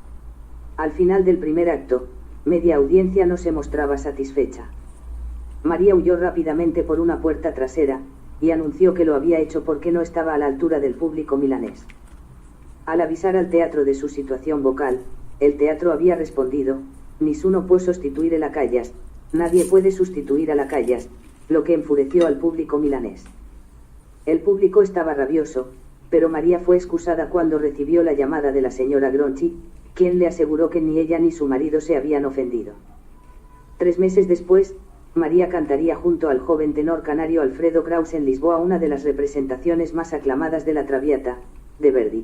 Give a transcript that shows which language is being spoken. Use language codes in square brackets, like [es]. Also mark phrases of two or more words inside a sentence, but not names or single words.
[es] Al final del primer acto, media audiencia no se mostraba satisfecha. María huyó rápidamente por una puerta trasera, y anunció que lo había hecho porque no estaba a la altura del público milanés. Al avisar al teatro de su situación vocal, el teatro había respondido: [it] «Nessuno può sostituire la Callas», [es] nadie puede sustituir a la Callas, lo que enfureció al público milanés. El público estaba rabioso, pero María fue excusada cuando recibió la llamada de la señora Gronchi, quien le aseguró que ni ella ni su marido se habían ofendido. 3 meses después, María cantaría junto al joven tenor canario Alfredo Kraus en Lisboa una de las representaciones más aclamadas de la Traviata, de Verdi.